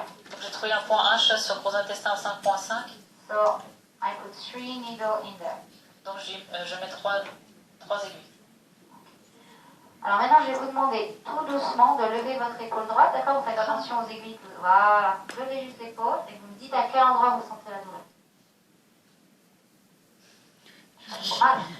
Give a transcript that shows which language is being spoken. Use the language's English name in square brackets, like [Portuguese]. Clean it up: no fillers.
[French] Donc j'ai trouvé un point H sur gros intestin 5.5. [English] So I put 3 needles in there. [French] Donc je mets 3 aiguilles. Alors maintenant, je vais vous demander tout doucement de lever votre épaule droite, d'accord? Vous faites attention aux aiguilles. Voilà. Levez juste l'épaule et vous me dites à quel endroit vous sentez la douleur. Mal.